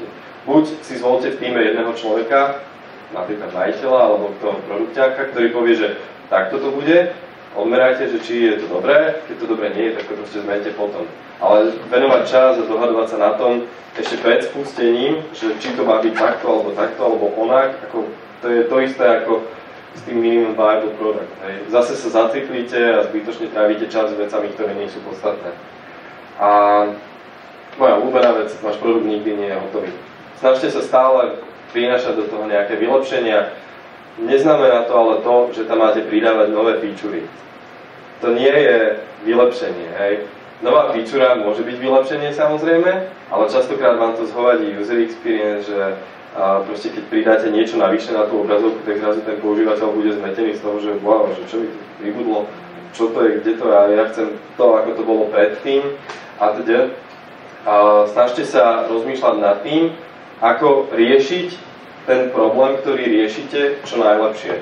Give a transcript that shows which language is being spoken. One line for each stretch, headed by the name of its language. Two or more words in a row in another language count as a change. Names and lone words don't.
Slovak: Buď si zvolte v týme jedného človeka, napríklad majiteľa alebo toho produkťáka, ktorý povie, že takto to bude, odmerajte, že či je to dobré, keď to dobré nie je, tak to proste zmente potom. Ale venovať čas a dohadovať sa na tom ešte pred spustením, že či to má byť takto, alebo onak, ako, to je to isté ako s tým
English: minimum viable product.
Slovak: Hej. Zase sa zaciklíte a zbytočne trávite čas s vecami, ktoré nie sú podstatné. A moja obľúbená vec, váš produkt nikdy nie je hotový. Snažte sa stále prinášať do toho nejaké vylepšenia. Neznamená to ale to, že tam máte pridávať nové featurey. To nie je vylepšenie. Hej. Nová feature môže byť vylepšenie samozrejme, ale častokrát vám to zhovadí
English: user experience,
Slovak: že proste keď pridáte niečo navyše na tú obrazovku, tak zrazu ten používateľ bude zmetený z toho, že wow, že čo mi tu pribudlo, čo to je, kde to je, ja chcem to, ako to bolo predtým a teda. Snažte sa rozmýšľať nad tým, ako riešiť ten problém, ktorý riešite čo najlepšie.